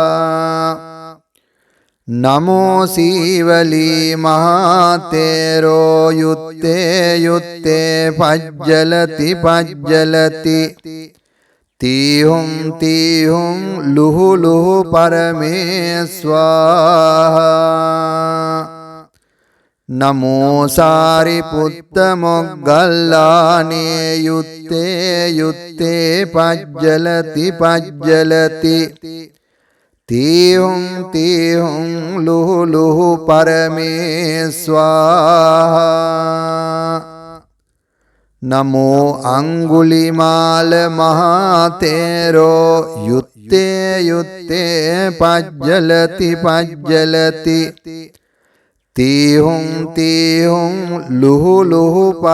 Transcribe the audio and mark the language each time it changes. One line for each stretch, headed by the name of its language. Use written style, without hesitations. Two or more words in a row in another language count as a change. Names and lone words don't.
Pali: नमो सीवली महातेरो युत्ते युत्ते पज्जलति पज्जलति तीहुं तीहुं लुहु लुहु परमे स्वाहा। නමෝ සාරිපුත්ත මොග්ගල්ලානේ යුත්තේ යුත්තේ පජ්ජලති පජ්ජලති තීහුම් තීහුම් ලුහු ලුහු පරමේස්වාහා නමෝ අංගුලිමාල මහතේරෝ යුත්තේ යුත්තේ පජ්ජලති පජ්ජලති තීහුම් තීහුම් ලුහු ලුහු